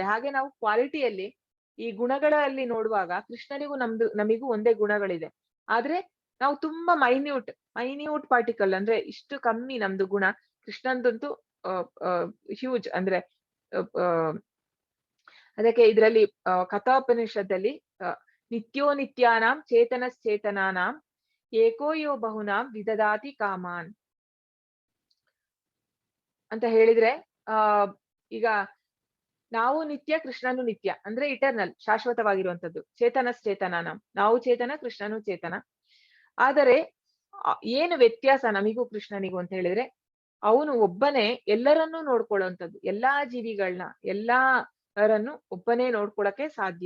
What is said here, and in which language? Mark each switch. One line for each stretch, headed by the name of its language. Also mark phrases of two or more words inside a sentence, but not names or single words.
Kannada: ಹಾಗೆ ನಾವು ಕ್ವಾಲಿಟಿಯಲ್ಲಿ ಈ ಗುಣಗಳಲ್ಲಿ ನೋಡುವಾಗ ಕೃಷ್ಣನಿಗೂ ನಮಿಗೂ ಒಂದೇ ಗುಣಗಳಿದೆ, ಆದ್ರೆ ನಾವು ತುಂಬಾ
English: minute particle,
Kannada: ಅಂದ್ರೆ ಇಷ್ಟು ಕಮ್ಮಿ ನಮ್ದು ಗುಣ. ಕೃಷ್ಣಂದಂತೂ ಹ್ಯೂಜ್. ಅಂದ್ರೆ ಅದಕ್ಕೆ ಇದರಲ್ಲಿ ಕಥೋಪನಿಷತ್ತಲ್ಲಿ
Sanskrit: ನಿತ್ಯೋ ನಿತ್ಯಾನಾಂ ಚೇತನಶ್ಚೇತನಾನಾಂ ಏಕೋ ಯೋ ಬಹುನಾಂ ವಿದದಾತಿ ಕಾಮಾನ್
Kannada: ಅಂತ ಹೇಳಿದ್ರೆ, ಈಗ ನಾವು ನಿತ್ಯ, ಕೃಷ್ಣನು ನಿತ್ಯ, ಅಂದ್ರೆ ಇಟರ್ನಲ್, ಶಾಶ್ವತವಾಗಿರುವಂತದ್ದು. ಚೇತನಶ್ಚೇತನಾನಾಂ, ನಾವು ಚೇತನ, ಕೃಷ್ಣನು ಚೇತನ. ಆದರೆ ಏನು ವ್ಯತ್ಯಾಸ ನಮಿಗೂ ಕೃಷ್ಣನಿಗೂ ಅಂತ ಹೇಳಿದ್ರೆ, ಅವನು ಒಬ್ಬನೇ ಎಲ್ಲರನ್ನೂ ನೋಡ್ಕೊಳ್ಳುವಂಥದ್ದು, ಎಲ್ಲಾ ಜೀವಿಗಳನ್ನ ಎಲ್ಲರನ್ನು ಒಬ್ಬನೇ ನೋಡ್ಕೊಳಕ್ಕೆ ಸಾಧ್ಯ.